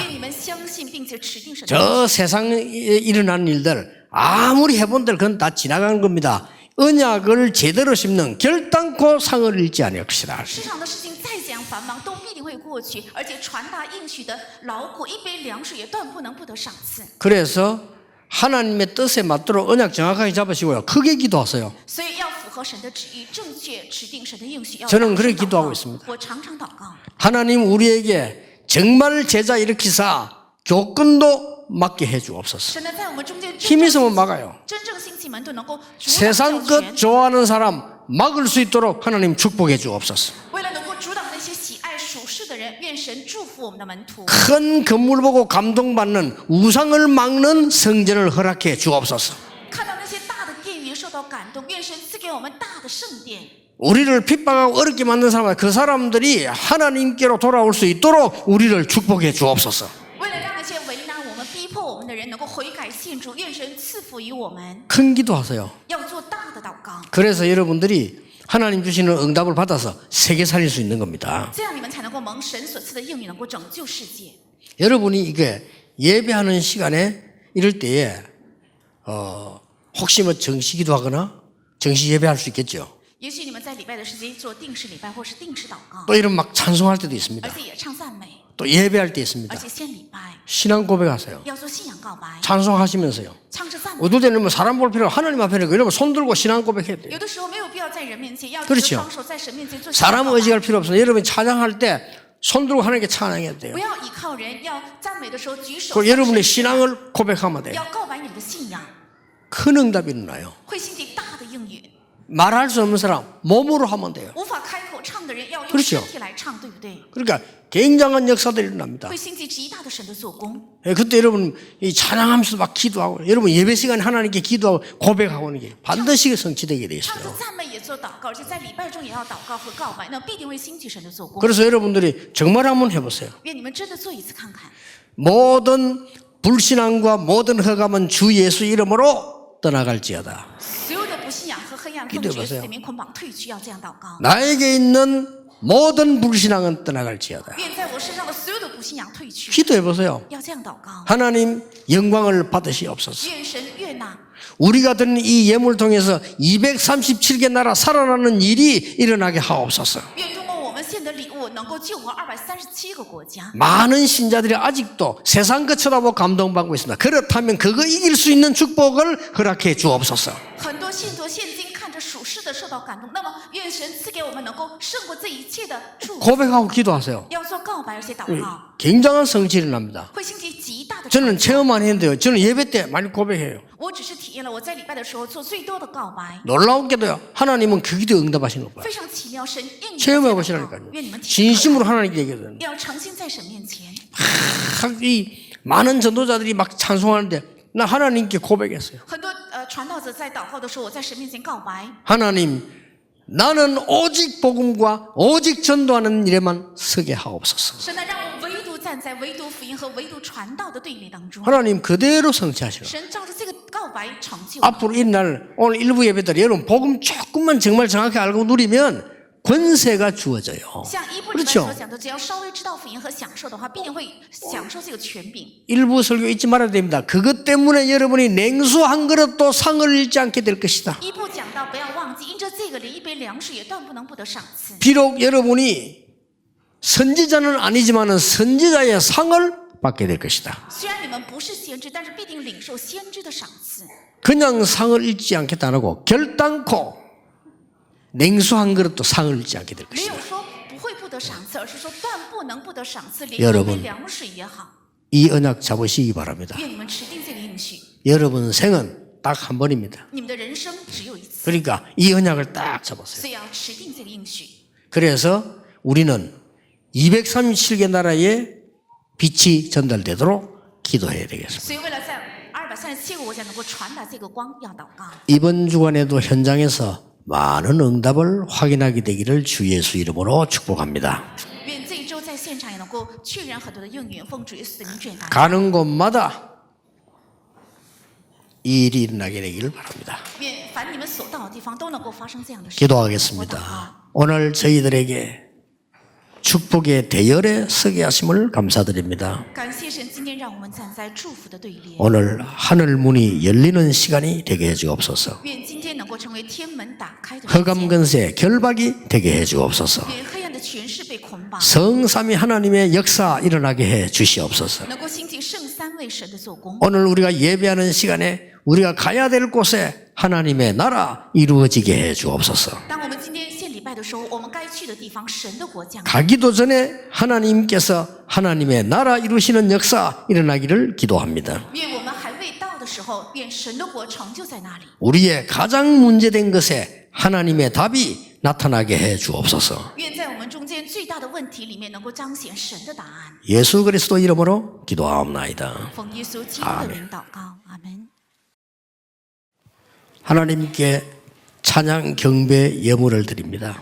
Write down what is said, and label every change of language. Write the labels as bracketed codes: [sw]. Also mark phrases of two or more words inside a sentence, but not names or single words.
[zh] 愿你们相信并且持定神的。 [ko] 저 세상에 일어난 일들 아무리 해본들 그건 다 지나가는 겁니다. 언약을 제대로 심는 결단코 상을 잃지 아니할 것이다. [zh] 世上的事情再怎样繁忙，都必定会过去，而且传达应许的牢固，一杯凉水也断不能不得赏赐。 [ko] 그래서 하나님의 뜻에 맞도록 언약 정확하게 잡으시고요. 크게 기도하세요. [zh] 所以要符合神的旨意，正确持定神的应许。要 [ko] 저는 [zh] 大声 [ko] 그렇게 [zh] 祷 [ko] 기도하고 [zh] 告 [ko] 있습니다. [zh] 我常常祷告， [ko] 하나님 우리에게 정말 제자 일으키사 교권도 맡게 해주옵소서. [zh] 神呢在我们中间 [ko] 힘 있으면 막아요. [zh] 真正兴起门徒，能够主导 [ko] 세상 [zh] 教 [ko] 것 [zh] 权， [ko] 좋아하는 사람 막을 수 있도록 하나님 축복해 주옵소서. [zh] 为了能够主导那些喜爱属世的人，愿神祝福我们的门徒。 [ko] 큰 건물 보고 감동받는 우상을 막는 성전을 허락해 주옵소서. [zh] 看到那些大的殿宇受到感动，愿神赐给我们大的圣殿。 [ko] 우리를 핍박하고 어렵게 만든 사람, 그 사람들이 하나님께로 돌아올 수 있도록 우리를 축복해 주옵소서. [zh] 为了让那些为难我们、逼迫我们的人能够悔改献主，愿神赐福于我们。 [ko] 큰 기도하세요. [zh] 要做大的祷告， [ko] 그래서 여러분들이 하나님 주시는 응답을 받아서 세계 살릴 수 있는 겁니다. [zh] 这样你们才能够蒙神所赐的应允，能够拯救世界。 [ko] 여러분이 이게 예배하는 시간에 이럴 때에 혹시 뭐 정시기도 하거나 정시 예배할 수 있겠죠. [zh] 也许你们在礼拜的时间做定时礼拜或是定时祷告， [ko] 또 이런 막 찬송할 때도 있습니다. [zh] 而且也唱赞美， [ko] 또 예배할 때 있습니다. [zh] 而且献礼拜， [ko] 신앙 고백하세요. [zh] 要做信仰告白， [ko] 찬송하시면서요. [zh] 唱着赞美。 [ko] 어떨 때는 뭐 사람 볼 필요 하나님 앞에 이러면 손 들고 신앙 고백해야 돼요. [zh] 有的时候没有必要在人面前，要 [ko] 그렇죠 [zh] 举着双手在神面前做信仰 [ko] 사람 [zh] 告白。 [ko] 의지할 필요 없어요. 여러분 찬양할 때 손 들고 하나님께 찬양해야 돼요. [zh] 不要依靠人，要赞美的时候举手。 [ko] 그 여러분의 신앙을 고백하면 돼요. [zh] 要告白你们的信仰， [ko] 큰 응답이 일어나요. [zh] 会兴起大的应允。 [ko] 말할 수 없는 사람 몸으로 하면 돼요. [zh] 无法开口唱的人，要用 [ko] 그렇죠 [zh] 身体来唱，对不对？ [ko] 그러니까 굉장한 역사들이 일어납니다. [zh] 会兴起极大的神的做工。 [ko] 예, 그때 여러분 이 찬양하면서 막 기도하고 여러분 예배 시간에 하나님께 기도하고 고백하고 하는 게 반드시 성취되게 돼 [zh] 唱着 [ko] 있어요. [zh] 赞美也做祷告，而且在礼拜中也要祷告和告白，那必定会兴起神的做工。 [ko] 그래서 여러분들이 정말 한번 해보세요. [zh] 愿你们真的做一次看看， [ko] 모든 불신앙과 모든 허감은 주 예수 이름으로 떠나갈지어다. [zh] 所有的不信仰和黑暗奉 [ko] 기도해 [zh] 主耶稣 [ko] 보세요 [zh] 里面捆绑退去，要这样祷告。 [ko] 나에게 있는 모든 불신앙은 떠나갈지어다. [zh] 愿在我身上的所有的不信仰退去， [ko] 기도해 보세요. [zh] 要这样祷告。 [ko] 하나님 영광을 받으시옵소서. [zh] 愿神悦纳， [ko] 우리가 드린 이 예물 통해서 237개 나라 살아나는 일이 일어나게 하옵소서. [zh] 愿通过我们献的礼物能够救活237个国家。 [ko] 많은 신자들이 아직도 세상 것 쳐다보고 감동받고 있습니다. 그렇다면 그거 이길 수 있는 축복을 허락해 주옵소서. [zh] 很多信徒现今看着属世的受到感动，那么愿神赐给我们能够胜过这一切的祝福。 [ko] 고백하고 기도하세요. [zh] 要做告白而且祷告， [ko] 굉장한 성취를 일어납니다. [zh] 会兴起极大的成 [ko] 저는 [zh] 就。 [ko] 체험 안 했는데요. 저는 예배 때 많이 고백해요. [zh] 我只是体验了我在礼拜的时候做最多的告白， [ko] 놀라운게도요. 하나님은 그 기도 응답하시는 거예요. [zh] 非常奇妙，神应允 [ko] 체험해 [zh] 这个祷告 [ko] 보시라니까요. [zh] 愿你们体验， [ko] 진심으로 하나님께 얘기해요. [zh] 要诚心在神面前。 [ko] 이 많은 전도자들이 막 찬송하는데 나 하나님께 고백했어요. [zh] 很多传道者在祷告的时候，我在神面前告白， [ko] 하나님, 나는 오직 복음과 오직 전도하는 일에만 서게 하옵소서. [zh] 神呢，让我唯独站在唯独福音和唯独传道的队列当中。 [ko] 하나님 그대로 성취하시라. [zh] 神照着这个告白成就。 [ko] 앞으로 이날 오늘 일부 예배 때 여러분 복음 조금만 정말 정확히 알고 누리면 권세가 주어져요. [zh] 像一部里面所 [ko] 그렇죠? [zh] 讲的，只要稍微知道福音和享受的话，必定会享受这个权柄。 [ko] 일부 설교 잊지 말아야 됩니다. 그것 때문에 여러분이 냉수 한 그릇도 상을 잃지 않게 될 것이다. [zh] 一部讲到不要忘记，因着这个连一杯凉水也断不能不得赏赐。 [ko] 비록 여러분이 선지자는 아니지만 선지자의 상을 받게 될 것이다. [zh] 虽然你们不是先知，但是必定领受先知的赏赐。 [ko] 그냥 상을 잃지 않겠다는 거 결단코 냉수 한 그릇도 상을 잃지 않게 될 [zh] 没有 [ko] 것이다. [zh] 说不会不得赏赐，而是说断不能不得赏赐，连 [ko] 여러분 [zh] 一杯凉水也好。 [ko] 이 언약 잡으시기 바랍니다. [zh] 愿你们持定这个应许， [ko] 여러분 생은 딱 한 번입니다. [zh] 你们的人生只有一次， [ko] 그러니까 이 언약을 딱 잡았어요. [zh] 所以要持定这个应许。 [ko] 그래서 우리는 237개 나라에 빛이 전달되도록 기도해야 되겠습니다. [zh] 所以为了在237个国家能够传达这个光，要祷告。 [ko] 이번 주간에도 현장에서 많은 응답을 확인하게 되기를 주 예수 이름으로 축복합니다. [zh] 愿这一周在现场也能够确认很多的应允，奉主耶稣的名truyền达。 [ko] 가는 곳마다 이 일이 일어나게 되기를 바랍니다. [zh] 愿凡你们所到的地方都能够发生这样的事。 [ko] 기도하겠습니다. 오늘 저희들에게 축복의 대열에 서게 하심을 감사드립니다. [zh] 感谢神，今天让我们站在祝福的队列。 [ko] 오늘 하늘 문이 열리는 시간이 되게 해 주옵소서. [zh] 愿今天能够成为天门打开的时 [ko] 허감 [zh] 间。 [ko] 근세 결박이 되게 해 주옵소서. [zh] 愿黑暗的权势被捆绑， [ko] 성삼위 하나님의 역사 일어나게 해 주시옵소서. [zh] 能够兴起圣三位神的做工。 [ko] 오늘 우리가 예배하는 시간에 우리가 가야 될 곳에 하나님의 나라 이루어지게 해 주옵소서. [zh] 当我们今天献礼拜的时候，我们该去的地方，神的国降临。 [ko] 가기도 전에 하나님께서 하나님의 나라 이루시는 역사 일어나기를 기도합니다. [zh] 愿我们还未到的时候，愿神的国成就在那里。 [ko] 우리의 가장 문제된 것에 하나님의 답이 나타나게 해 주옵소서. [zh] 愿在我们中间最大的问题里面，能够彰显神的答案。 [ko] 예수 그리스도 이름으로 기도하옵나이다. [zh] 奉耶稣基督的名祷告，阿门。 [ko] 하나님께 찬양 경배 예물을 드립니다.